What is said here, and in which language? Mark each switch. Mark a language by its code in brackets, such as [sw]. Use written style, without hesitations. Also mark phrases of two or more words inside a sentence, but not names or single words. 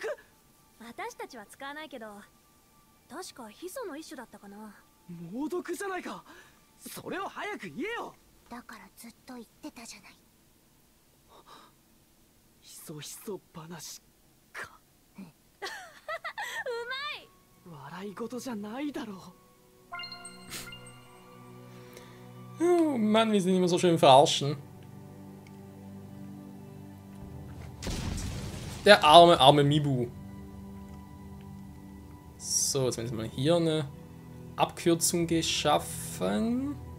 [ja] 私たちは使わないけど、確かヒ素の一種だったかな。猛毒じゃないか。それを早く言えよ。だからずっと言ってたじゃない。ひそひそ話か。うまい。笑い事じゃないだろう。 [de] Oh Mann, wir sind immer so schön verarschen. Der arme Mibu. So, jetzt haben wir mal hier eine Abkürzung geschaffen.